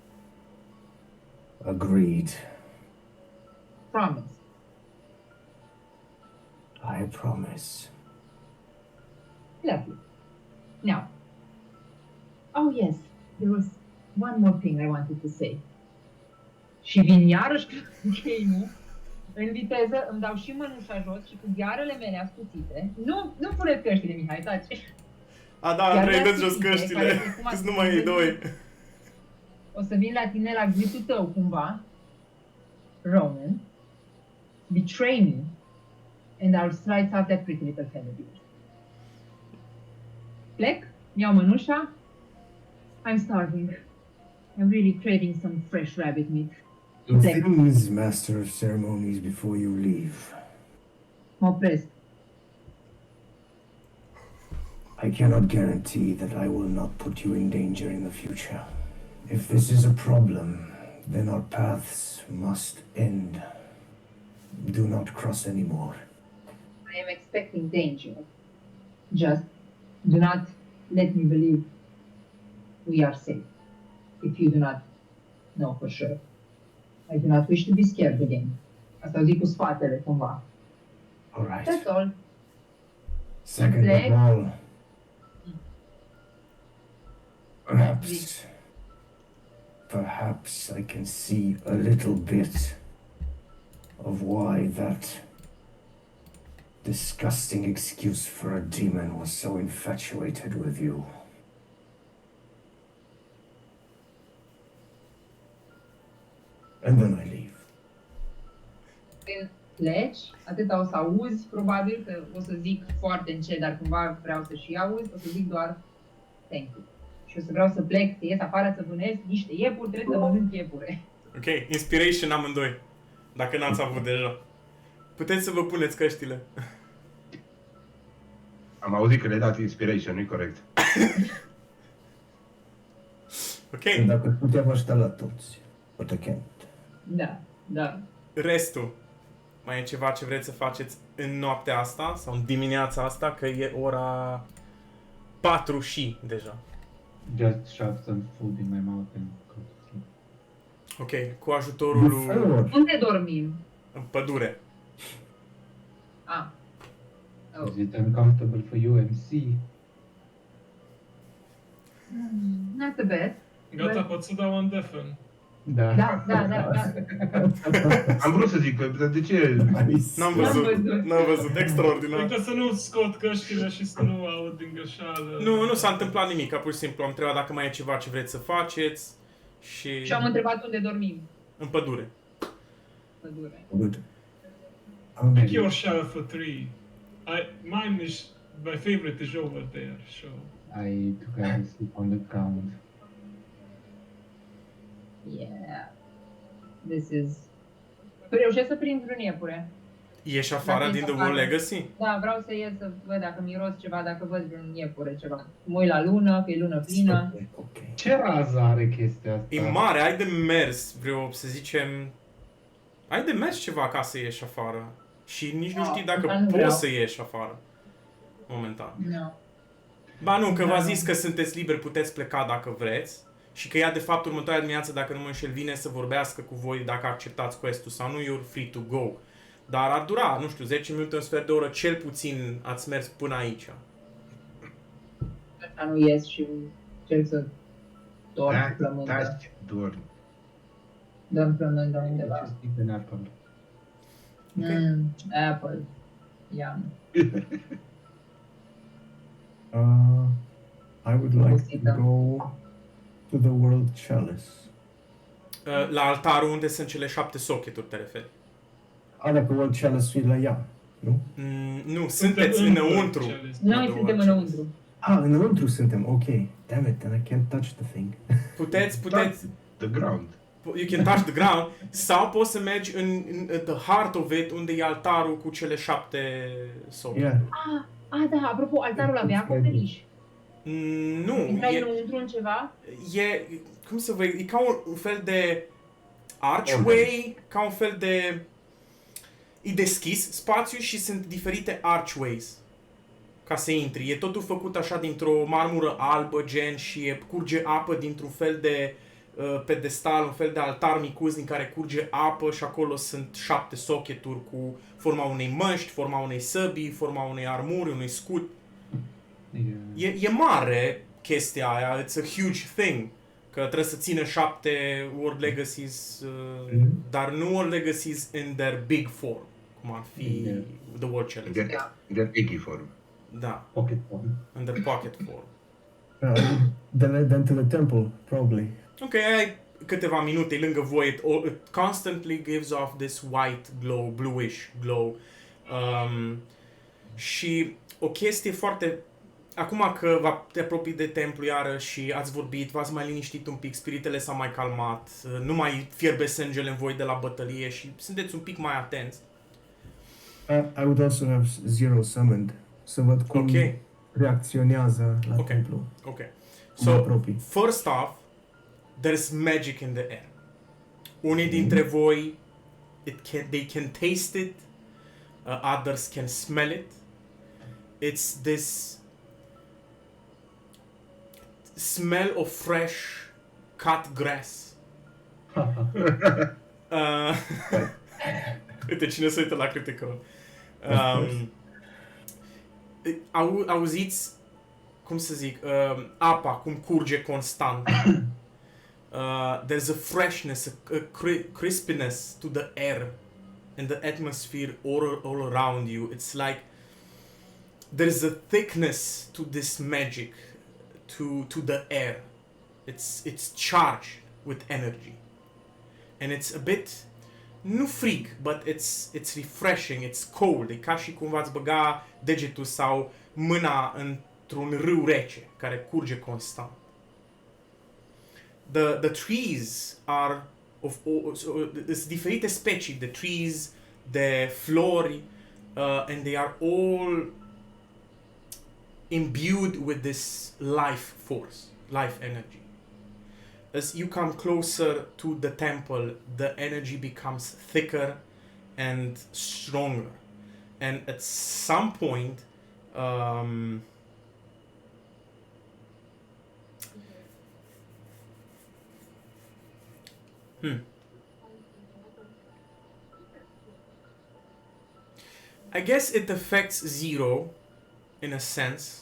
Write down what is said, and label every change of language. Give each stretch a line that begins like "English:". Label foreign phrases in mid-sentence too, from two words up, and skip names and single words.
English: Agreed. Promise. I promise. Lovely. Now, oh yes, there was one more thing I wanted to say.
Romanian: Și vin iarăși cu Keinu, în viteză, îmi dau și mânușa jos și cu ghearele mele ascuțite. Nu puneți căștile, Mihai, taci. A, da, Andrei, dă jos căștile, că nu mai e 2. O să vin la tine la gâtul tău, cumva, Roman,
English: betray me, and I'll slice out that pretty little head of yours.
Romanian: Plec, iau mănușa,
English: I'm starving. I'm really craving some fresh rabbit meat. Things, Master of Ceremonies, before you leave.
Romanian: Mă opresc.
English: I cannot guarantee that I will not put you in danger in the future. If this is a problem, then our paths must end. Do not cross anymore. I am expecting danger. Just do not let me believe we are safe. If you do not know for sure. I do not wish to be scared again.
Romanian: Asta o zic cu spatele, cumva.
English: All right. That's all. Second Play. of all, perhaps I can see a little bit of why that disgusting excuse for a demon was so infatuated with you. And then I leave.
Romanian: Când pleci, atâta o să auzi, probabil că o să zic foarte încet, dar cumva vreau să și auzi, o să zic doar
English: thank you.
Romanian: Și o să vreau să plec, să ies afară, să vânez niște iepuri, trebuie să mănânc iepure. Ok, inspiration amândoi. Dacă n-ați avut deja. Puteți să vă puneți căștile. Am auzit că le-ai dat inspiration, nu-i corect. Ok, Dacă puteam aștepta la toți.
English: But I can't.
Romanian: Da, da. restul. Mai e ceva ce vreți să faceți în noaptea asta sau în dimineața asta, că e ora 4 și deja.
English: Just shove some food in my mouth and go to sleep.
Romanian: Ok, cu ajutorul lui
English: Before.
Romanian: Unde dormim? în pădure. Ah. Oh.
English: Is it uncomfortable for you, MC? Not a bad.
Romanian: Gata, pot să dau un defen. Da. Da, da, da, da. Am vrut să zic că de ce...
English: Nice.
Romanian: N-am N-am văzut, văzut. n-am văzut, extraordinar. Uite să nu scot căștile și să nu aud din greșeală. Nu s-a întâmplat nimic, pur și simplu am întrebat dacă mai e ceva ce vreți să faceți și Și am întrebat unde dormim. în pădure. Pădure.
English: Good. Pick your shell for 3. Mine is... My favorite is over there, so... I took a sleep on the ground. Yeah. This is...
Romanian: Reușesc să prind vreun iepure. Ieși afară Dacă din ești
English: The World
Romanian: afară.
English: Legacy?
Romanian: Da, vreau să ies să văd dacă miros ceva, dacă văd vreun iepure ceva. Mă uit la lună, că e lună plină. Ok. Ce rază are chestia asta? E mare, ai de mers vreo, să zicem... Ai de mers ceva ca să ieși afară. Și nici nu știi dacă nu vreau. poți să ieși afară. Momentan.
English: No.
Romanian: Ba nu, că v-a Da. zis că sunteți liberi, puteți pleca dacă vreți. Și că ea de fapt următoarea dimineață, dacă nu mă înșel, vine să vorbească cu voi dacă acceptați quest-ul sau nu,
English: you're free to go.
Romanian: Dar ar dura, nu știu, 10 minute, un sfert de oră, cel puțin ați mers până aici. Așa nu ies și încerc să dorm Da, plămândă. dormi. Dorm plămândă undeva.
English: Just eat an apple. Apple. Yum. I would like to go to the World Chalice.
Romanian: La altarul unde sunt cele 7 socketuri, te referi? Dacă World Chalice e la ea, nu? Nu, sunteți înăuntru. Noi suntem înăuntru. Înăuntru suntem, ok.
English: Damn it, then I can't touch the thing.
Romanian: Puteți,
English: The ground. you can touch the ground,
Romanian: sau poți să mergi în
English: the heart of it,
Romanian: unde e altarul cu cele 7 socketuri.
English: Yeah.
Romanian: Da, apropo, altarul avea acoperiș. Nu, Intrai înăuntru în ceva? e, cum să vă, e ca un fel de archway, ca un fel de, e deschis spațiu și sunt diferite archways ca să intri. E totul făcut așa dintr-o marmură albă, gen, și curge apă dintr-un fel de pedestal, un fel de altar micuț din care curge apă și acolo sunt 7 socketuri cu forma unei măști, forma unei săbii, forma unei armuri, unui scut.
English: Yeah.
Romanian: E mare chestia aia,
English: it's a huge thing.
Romanian: Că trebuie să țină 7 World Legacies, dar nu World Legacies
English: in their big form,
Romanian: cum ar fi
English: Yeah. The World Challenge. Their eggy form.
Romanian: Da,
English: Pocket one. in their pocket form. Then to the temple, probably.
Romanian: Ok, ai câteva minute lângă voi,
English: it constantly gives off this white glow, bluish glow.
Romanian: Și o chestie foarte... Acum că te apropii de templu iară și ați vorbit, v-ați mai liniștit un pic, spiritele s-au mai calmat, nu mai fierbe sângele în voi de la bătălie și sunteți un pic mai atenți.
English: I would also have Zero summoned,
Romanian: să văd cum Ok. reacționează la Ok. templu. Ok. Mă
English: So,
Romanian: apropii.
English: first off, there's magic in the air.
Romanian: Unii dintre voi,
English: they can taste it, others can smell it. It's this smell of fresh cut grass.
Romanian: Uite, cine se uită la Critical. Auziți, cum să zic, apa, cum curge constant.
English: There's a freshness, a crispiness to the air. and the atmosphere all around you. It's like there's a thickness to this magic, to the air. It's charged with energy, and it's a bit,
Romanian: nu frig,
English: but it's refreshing, it's cold.
Romanian: E ca și cumva îți băga degetul sau mâna într-un râu rece care curge constant.
English: The trees are of all, so,
Romanian: sunt diferite specii de trees, de flori,
English: and they are all imbued with this life force, life energy. As you come closer to the temple, the energy becomes thicker and stronger. And at some point, I guess it affects Zero in a sense.